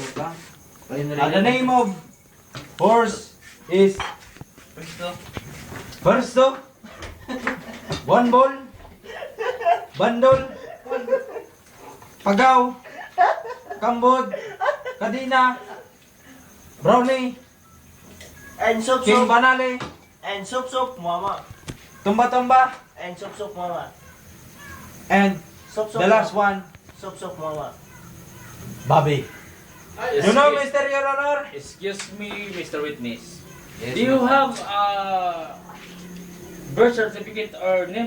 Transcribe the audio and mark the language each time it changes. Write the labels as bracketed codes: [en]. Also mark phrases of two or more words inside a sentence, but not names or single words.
[en] The name of horse is Firsto, One Ball, Bandol, Pagaw, Kambod, Kadina, Brownie, And soup King soup. Banale, And soup soup, mama. Tumba Tumba, And soup soup, mama. and Soup soup. the last one, Soup soup, mama. Bobby. You know, Mr. Your Honor? Excuse me, Mr. Witness. Yes, Do you ma'am. have a birth certificate or name